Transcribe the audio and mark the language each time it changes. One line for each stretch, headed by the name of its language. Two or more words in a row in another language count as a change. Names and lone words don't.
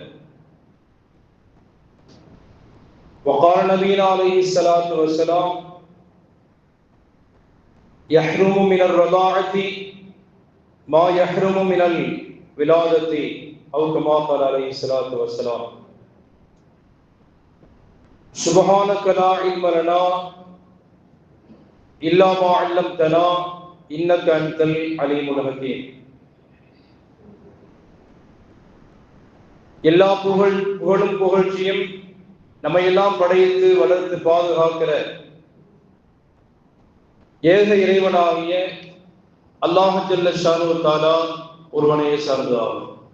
Arabic: وقال نبينا عليه الصلاة والسلام: يحرم من الرضاعة ما يحرم من الولادة، أو كما قال عليه الصلاة والسلام. سبحانك لا علم لنا إلا ما علمتنا إنك أنت العليم الحكيم.
Tamil: எல்லா புகழும் புகழ்ச்சியும் நம்மை எல்லாம் படைத்து வளர்த்து பாதுகாக்கிற ஏக இறைவனாகிய அல்லாஹ்
Arabic: جل شأنه تعالى
Tamil: ஒருவனையே சார்ந்ததாகும்.